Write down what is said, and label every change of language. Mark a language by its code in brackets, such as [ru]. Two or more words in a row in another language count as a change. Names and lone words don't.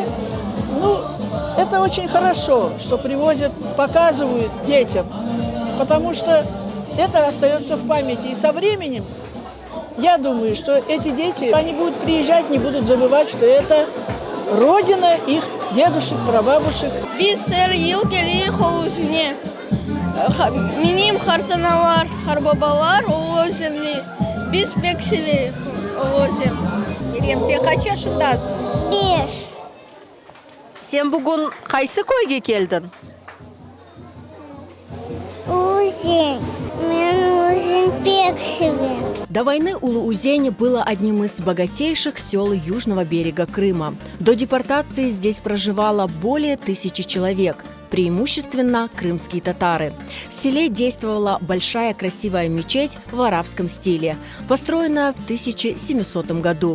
[ru] Это очень хорошо, что привозят, показывают детям, потому что это остается в памяти. И со временем, я думаю, что эти дети, они будут приезжать, не будут забывать, что это родина их дедушек, прабабушек. [crh] Biz her yıl geliyor Uluzen'e. Benim hartanalar, harbabalar Uluzenli. Biz pek seviyoruz Uluzen. Ерем, sen kaç yaşındasın? 5. Sen bugün kaysı köyge geldin? Uluzen. Ben Uluzen pek seviyorum. [ru] До войны Улу-Узень было одним из богатейших сел южного берега Крыма. До депортации здесь проживало более 1000 человек. преимущественно крымские татары. В селе действовала большая красивая мечеть в арабском стиле, построенная в 1700 году.